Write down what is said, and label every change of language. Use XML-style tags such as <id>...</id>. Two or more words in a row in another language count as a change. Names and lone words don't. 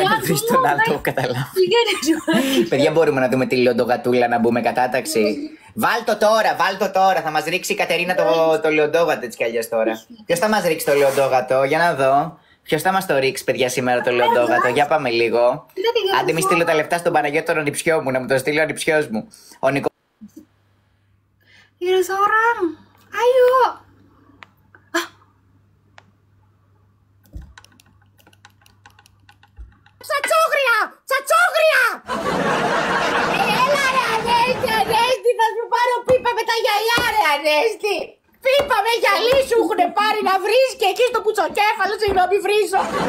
<el>Ένα τρεις τον άλλο, καταλάβω. Παιδιά, μπορούμε να δούμε τη λιοντογατούλα να μπούμε κατάταξη. Βάλ το τώρα, θα μας ρίξει η Κατερίνα το λιοντόγατο έτσι κι αλλιώς τώρα. Ποιος θα μας ρίξει το λιοντόγατο, για να δω. Ποιος θα μας το ρίξει, παιδιά, σήμερα το λιοντόγατο, για πάμε λίγο. Άντε μη στείλω τα λεφτά στον Παναγιώτη τον ανιψιό μου, να μου το στείλει ο ανιψιός μου. Ο Νικό. Ada seorang, ayo. Τσατσόγρια! Έλα ρε Ανέστη, θα σου πάρω πίπα με τα γυαλιά ρε Ανέστη. Πίπα με γυαλί σου έχουνε πάρει να βρεις και εκεί στο πουτσοκέφαλο, συγγνώμη βρίζω.</el>